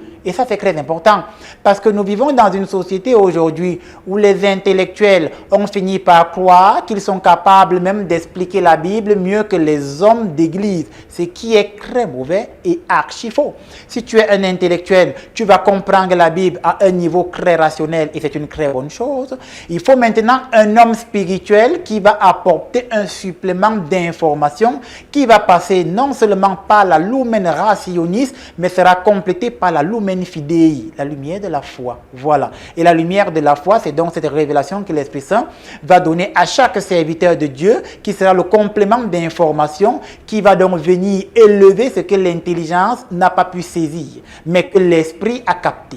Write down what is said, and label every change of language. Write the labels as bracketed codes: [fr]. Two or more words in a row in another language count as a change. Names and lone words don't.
[fr] Et ça, c'est très important parce que nous vivons dans une société aujourd'hui où les intellectuels ont fini par croire qu'ils sont capables même d'expliquer la Bible mieux que les hommes d'église, ce qui est très mauvais et archi faux. Si tu es un intellectuel, tu vas comprendre la Bible à un niveau très rationnel et c'est une très bonne chose. Il faut maintenant un homme spirituel qui va apporter un supplément d'information qui va passer non seulement par la [la] lumen rationis, [fr] mais sera complété par la [la] lumen fidei, [fr] la lumière de la foi. Voilà. Et la lumière de la foi, c'est donc cette révélation que l'Esprit Saint va donner à chaque serviteur de Dieu, qui sera le complément d'information qui va donc venir élever ce que l'intelligence n'a pas pu saisir, mais que l'Esprit a capté.